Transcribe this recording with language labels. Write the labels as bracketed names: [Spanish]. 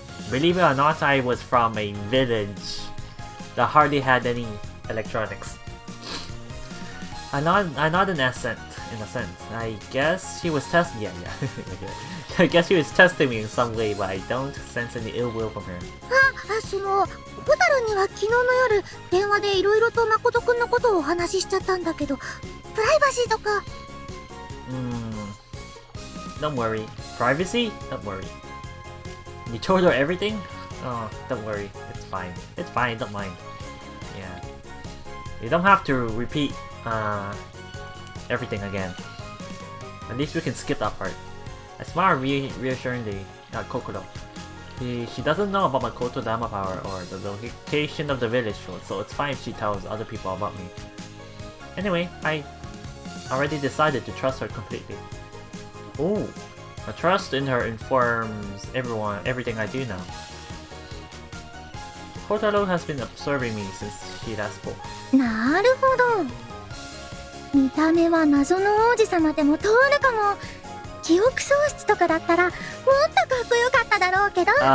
[English] Believe it or not, I was from a village that hardly had any electronics. I not in a sense. I guess she was testing. Yeah. I guess she was testing me in some way, but I don't sense any ill will from her. [Japanese] ホタルンには昨日の夜電話でいろいろと誠くんのことをお話ししちゃったんだけど、プライバシーとか。 [English] Don't worry. Privacy? Don't worry. You told her everything? Oh, don't worry. It's fine. It's fine. Don't mind. Yeah. You don't have to repeat everything again. At least we can skip that part. I smile reassuringly at Kokoro. She doesn't know about my Koto Dama power or the location of the village, so it's fine if she tells other people about me. Anyway, I already decided to trust her completely. Oh, my trust in her informs everything I do now. Kotaro has been observing me since she last spoke. [Japanese] なるほど。見た目は謎の王子様でも通るかも。記憶喪失とかだったらもっとかっこよかっただろうけど。